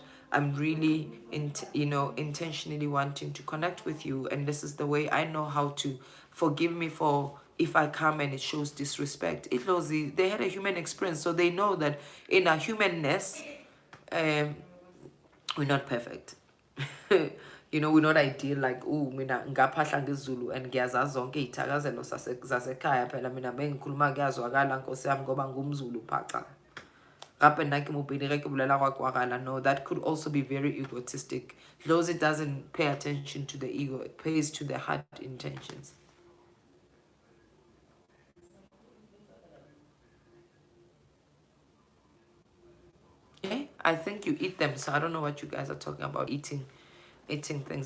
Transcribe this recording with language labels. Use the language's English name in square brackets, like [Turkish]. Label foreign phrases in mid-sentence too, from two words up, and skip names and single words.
[English] I'm really, intentionally wanting to connect with you, and this is the way I know how to. Forgive me for if I come and it shows disrespect. They had a human experience, so they know that in our humanness, we're not perfect. We're not ideal, like, [Zulu] oh, mina ngaphahla ngesiZulu and ngiyazazi zonke iy'thakazelo zasekhaya phela mina bengikhuluma kuyazwakala nkosi yami ngoba ngumZulu phaca. [Northern Sotho] Gape nna ke Mopedi ge ke bolela gwa kwagala. [English] No, that could also be very egotistic. Those, it doesn't pay attention to the ego, it pays to the heart intentions. Okay, I think you eat them, so I don't know what you guys are talking about, eating things.